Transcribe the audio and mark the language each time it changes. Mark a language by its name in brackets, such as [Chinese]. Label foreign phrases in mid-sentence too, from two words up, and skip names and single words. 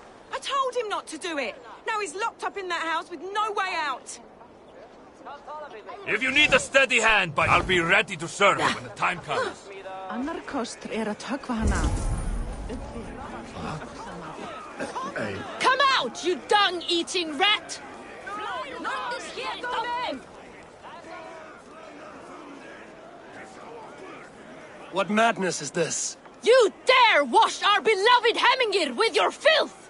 [English] I told him not to do it! Now he's locked up in that house with no way out! If you need a steady hand, I'll be ready to serve when the time comes. [Icelandic] Annar kostur að tökkva hana. [English] Come out, you dung-eating rat! What madness is this? You dare wash our beloved Hemingir with your filth!